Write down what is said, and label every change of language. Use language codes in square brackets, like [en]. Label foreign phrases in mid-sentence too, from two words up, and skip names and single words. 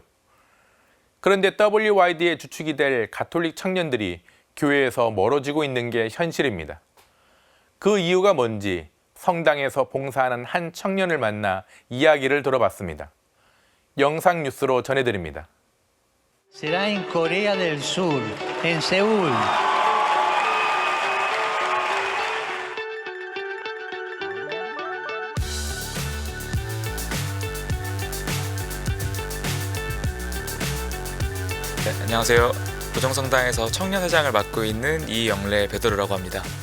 [ko] 그런데 WYD의 주축이 될 가톨릭 청년들이 교회에서 멀어지고 있는 게 현실입니다. 그 이유가 뭔지 성당에서 봉사하는 한 청년을 만나 이야기를 들어봤습니다. 영상 뉴스로 전해드립니다. [es] Será en Corea del Sur, en Seúl. [ko] 네, 안녕하세요. 고정성당에서 청년회장을 맡고 있는 이영래 베드로라고 합니다.